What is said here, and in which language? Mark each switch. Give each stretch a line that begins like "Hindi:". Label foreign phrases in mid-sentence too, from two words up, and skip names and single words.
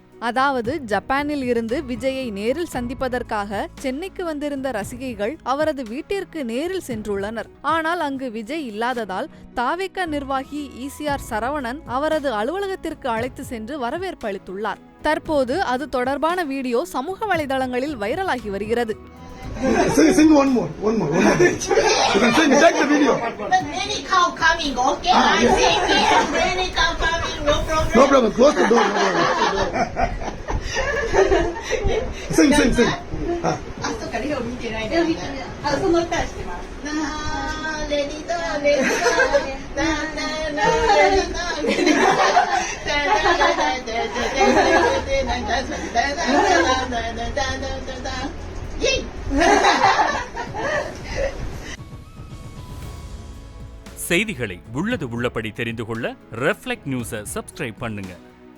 Tamil: அதாவது ஜப்பானில் இருந்து விஜயை நேரில் சந்திப்பதற்காக சென்னைக்கு வந்திருந்த ரசிகைகள் அவரது வீட்டிற்கு நேரில் சென்றுள்ளனர். ஆனால் அங்கு விஜய் இல்லாததால் தாவேகா நிர்வாகி ஈசிஆர் சரவணன் அவரது அலுவலகத்திற்கு அழைத்து சென்று வரவேற்பு அளித்துள்ளார். தற்போது அது தொடர்பான வீடியோ சமூக வலைதளங்களில் வைரலாகி வருகிறது.
English: Sing one more. You can sing. Take the video. Many cow coming, okay? I sing. Many cow coming, no problem. No problem. Close the door. Sing.
Japanese: あ、そっか、レオ見てないね。あ、その歌してます。レディドーレディドーレディドーレディドー
Tamil: செய்திகளை உள்ளது உள்ளபடி தெரிந்து கொள்ள ரெஃப்ளெக்ட் நியூஸை சப்ஸ்கிரைப் பண்ணுங்க.